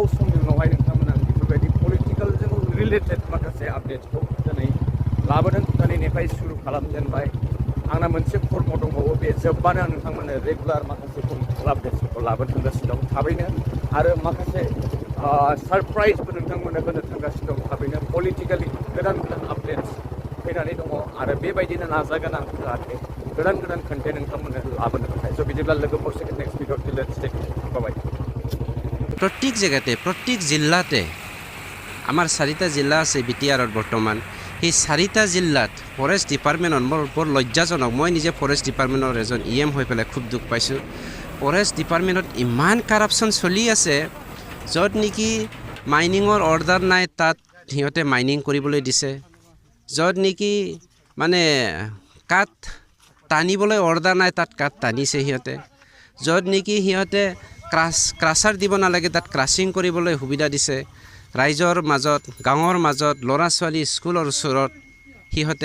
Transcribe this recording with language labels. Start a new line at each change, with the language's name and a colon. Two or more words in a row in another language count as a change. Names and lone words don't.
Bodo: समनि उनावहाय नोंथांमोना बेफोरबायदि पलिटिकेलजों रिलेटेड माखासे आपडेट्सखौ दिनै लाबोदों दिनैनिफ्राय सुरु खालामजेनबाय आंना मोनसे कर्म दंबावो बे जोब्बानो आं नोंथांमोननो रेगुलार माखासे
English: political updatesफोरखौ
Bodo: लाबोनो थांगासिनो दं थाबैनो आरो माखासे सारप्राइजबो नोंथांमोननो होनो थांगासिनो दं थाबैनो पलिटिकेलि गोदान आपडेट्स फैनानै दङ आरो बेबायदिनो नाजागोन आं जाहाथे गोदान कन्टेन्ट नोंथांमोननो लाबोनो थाखाय स' बिदिब्ला लोगो मोनसिगोन
English: next video let's take bye
Assamese: प्रत्येक जেগাতে प्रत्येक জিলাতে আমাৰ 4টা জিলা আছে বিটিআৰত বৰ্তমান সেই 4টা জিলাত
English: forest departmentৰ
Assamese: মোৰ বৰ লজ্জাজনক মই নিজে
English: forest departmentৰ
Assamese: এজন ইএম হৈ পেলাই খুব দুখ পাইছোঁ
English: forest departmentত
Assamese: ইমান কাৰাপশ্যন চলি আছে য'ত নেকি মাইনিঙৰ অৰ্ডাৰ নাই তাত সিহঁতে মাইনিং কৰিবলৈ দিছে য'ত নেকি মানে কাঠ টানিবলৈ অৰ্ডাৰ নাই তাত কাঠ টানিছে সিহঁতে য'ত নেকি সিহঁতে ক্ৰাছাৰ দিব নালাগে তাত ক্ৰাছিং কৰিবলৈ সুবিধা দিছে ৰাইজৰ মাজত গাঁৱৰ মাজত ল'ৰা ছোৱালী স্কুলৰ ওচৰত সিহঁতে